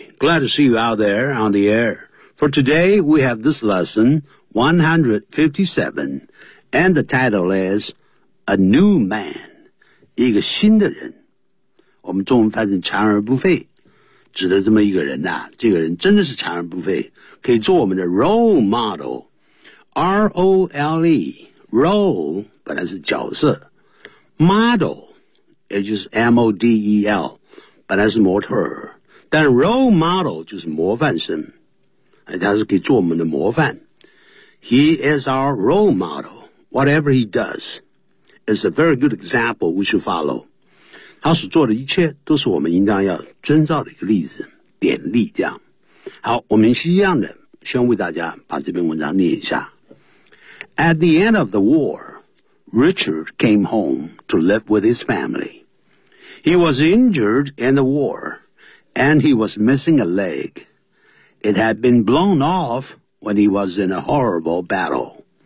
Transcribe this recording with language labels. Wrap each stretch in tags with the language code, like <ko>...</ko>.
<en>Glad to see you out there on the air. For today, we have this lesson 157, and the title is "A New Man."</en> <zh>一个新的人，我们中文翻译成"残而不废"，指的这么一个人呐、啊。这个人真的是残而不废，可以做我们的 role model。 R-O-L-E, role, 本来是角色。 Model, 也就是 M-O-D-E-L, 本来是模特。但 role model 就是模范生。他是可以做我们的模范。</zh> <en>He is our role model. Whatever he does is a very good example we should follow.</en> <zh>他所做的一切都是我们应当要遵照的一个例子，典例这样。好，我们是一样的，先为大家把这篇文章念一下。</zh> <en>At the end of the war, Richard came home to live with his family. He was injured in the war, and he was missing a leg. It had been blown off when he was in a horrible battle.</en>